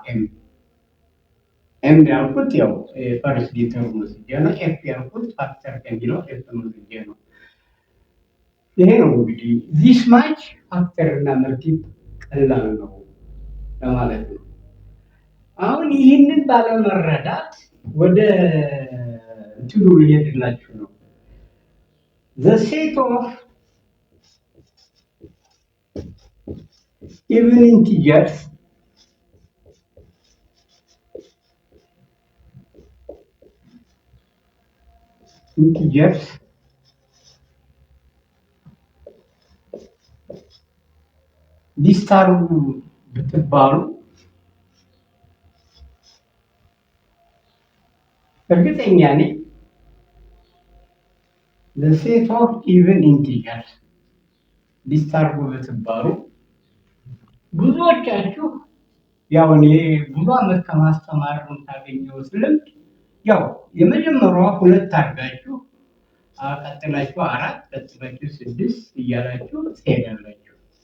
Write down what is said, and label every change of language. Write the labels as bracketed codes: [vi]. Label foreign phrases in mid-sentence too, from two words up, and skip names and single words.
[am] ኤም ያልኩት ያው ፈርስት ዲተርም ወስጄ ነው። ኤፍ ያልኩት ፋክተር ከሚለው ኤፍ ወስጄ ነው። ይሄ ነው እንግዲህ [en] this much [am] ፋክተር እና መርቲብ ቀላል ነው ለማለት ነው። አሁን ይህንን ባለመረዳት ወደ እንትኑ ልሄድላችሁ ነው። [en] the set of even integers [am] ሊስታርጉ ብትባሉ እርግጠኛ ነኝ [en] the set of even integers [am] ሊስታርጉ ብትባሉ ብዙዎቻችሁ ያው እኔ ብዙ ዓመት ከማስተማር ታገኘው ልምድ ያው የመጀመሪያዋ 2 አድርጋችሁ ቀጥላችሁ 4 ቀጥላችሁ 6 እያላችሁ ትሄዳላችሁ።